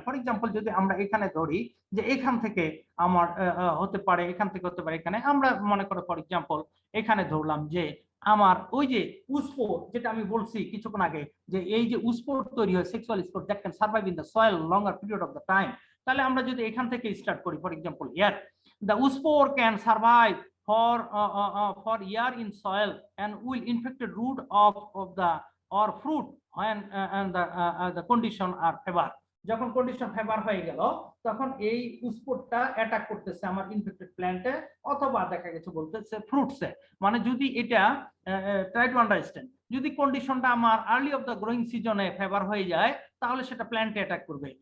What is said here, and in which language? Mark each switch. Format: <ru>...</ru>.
<bn>For example যদি আমরা এখানে ধরি যে এখান থেকে আমার হতে পারে, এখান থেকে হতে পারে, এখানে আমরা মনে করো ফর এক্সাম্পল এখানে ধরলাম যে আমার ওই যে উস্পোর, যেটা আমি বলছি কিছুক্ষণ আগে, যে এই যে উস্পোর তৈরি হয় sexual spore</bn> <en>That can survive in the soil longer period of the time.</en> <bn>তাহলে আমরা যদি এখান থেকে স্টার্ট করি,</bn> <en>For example here the spore can survive for year in soil and will infect the root of the or fruit when and the condition are favor.</en> <bn>যখন condition favour হয়ে গেল, তখন এই স্পোরটা অ্যাটাক করতেছে আমার ইনফেক্টেড প্ল্যান্টে অথবা দেখা গেছে বলতেছে ফ্রুটসে। মানে যদি এটা</bn> <en>try to understand,</en> <bn>যদি কন্ডিশনটা আমার আর্লি অফ দ্য গ্রোয়িং সিজনে ফেভার হয়ে যায়, তাহলে সেটা প্ল্যান্টে অ্যাটাক করবে।</bn>